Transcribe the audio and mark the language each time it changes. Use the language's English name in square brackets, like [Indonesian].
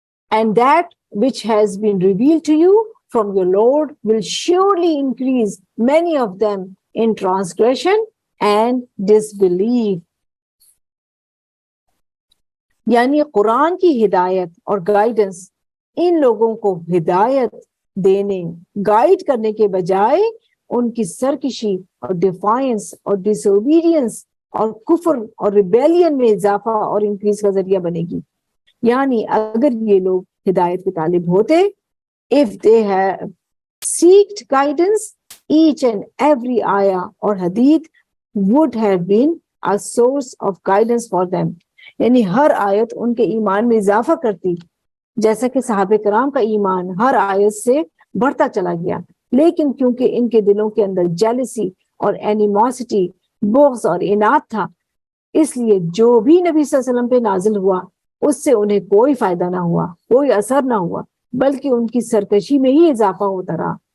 [English] And that which has been revealed to you from your Lord will surely increase many of them in transgression and disbelief. [Urdu] یعنی قرآن کی ہدایت اور guidance in لوگوں کو ہدایت دینے, گائیڈ کرنے کے بجائے ان کی سرکشی اور ڈیفائنس اور ڈس اوبیڈینس اور کفر اور ریبیلین میں اضافہ اور انکریز کا ذریعہ بنے گی. یعنی اگر یہ لوگ ہدایت کے طالب ہوتے, [English] if they have seeked guidance, each and every ayah or hadith would have been a source of guidance for them. [Urdu] یعنی ہر آیت ان کے ایمان میں اضافہ کرتی, جیسا کہ صحابہ کرام کا ایمان ہر آیت سے بڑھتا چلا گیا. لیکن کیونکہ ان کے دلوں کے اندر جیلسی اور اینیموسٹی, بغض اور اناد تھا, اس لیے جو بھی نبی صلی اللہ علیہ وسلم پہ نازل ہوا اس سے انہیں کوئی فائدہ نہ ہوا, کوئی اثر نہ ہوا, بلکہ ان کی سرکشی میں ہی اضافہ ہوتا رہا.